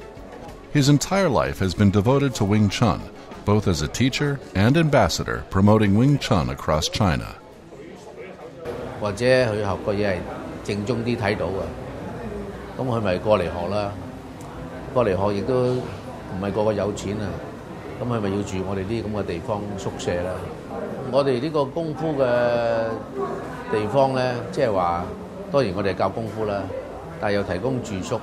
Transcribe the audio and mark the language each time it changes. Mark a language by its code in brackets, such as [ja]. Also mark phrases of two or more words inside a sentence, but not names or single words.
[en] His entire life has been devoted to Wing Chun, both as a teacher and ambassador promoting Wing Chun across China. [yue] 或者佢學個嘢係正宗啲睇到嘅，咁佢咪過嚟學啦。過嚟學亦都唔係個個有錢啊，咁佢咪要住我哋啲咁嘅地方宿舍啦。我哋呢個功夫嘅地方咧，即係話當然我哋教功夫啦，但係又提供住宿。